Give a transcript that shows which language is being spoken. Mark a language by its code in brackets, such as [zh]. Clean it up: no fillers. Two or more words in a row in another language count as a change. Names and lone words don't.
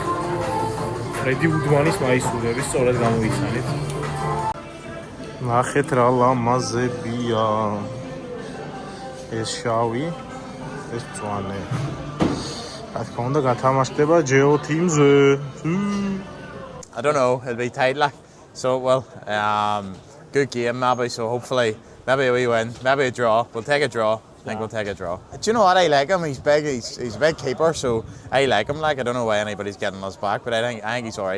[ka] ფრედი უდმანის მაისურების სწორად გამოიცანეთ. ნახეთ რა ლამაზებია. ეს შავი ეს წვანე. რა თქმა უნდა გათამაშდება GeoTeam-ზე. [en] I don't know, it'll be tight like. So well, good game maybe, so hopefully maybe we win, maybe a draw. We'll take a draw. I think we'll take a draw. Do you know what, I like him? He's big, he's a big keeper, so I like him. Like I don't know why anybody's getting us back, but I think he's alright.